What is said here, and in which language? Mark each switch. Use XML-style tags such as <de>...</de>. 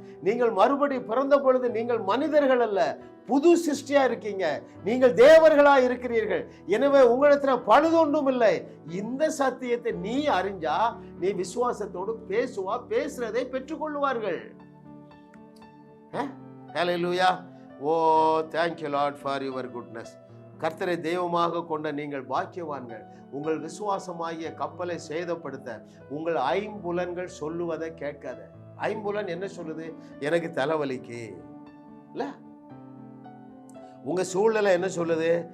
<ta>நீங்கள் மறுபடி பிறந்த பொழுது நீங்கள் மனிதர்கள் அல்ல, புது சிருஷ்டியா இருக்கீங்க. நீங்கள் தேவர்களா இருக்கிறீர்கள். எனவே உங்களிடத்துல பழுது ஒன்றும் இல்லை. இந்த சத்தியத்தை நீ அறிஞ்சா நீ விசுவாசத்தோடு பேசுறதை பெற்றுக்கொள்வார்கள். ஹல்லேலூயா.</ta> <en>Oh thank you Lord for your goodness.</en> <ta>கர்த்தரை தெய்வமாக கொண்ட நீங்கள் பாக்கியவான்கள். உங்கள் விசுவாசமாகிய கப்பலை சேதப்படுத்த உங்கள் ஐம்புலன்கள் சொல்லுவதை கேட்காத. ஐம்புலன் என்ன சொல்லுது? எனக்கு தலைவலிக்கு இல்ல. உங்க சூழ்நிலை என்ன சொல்லுது?</ta>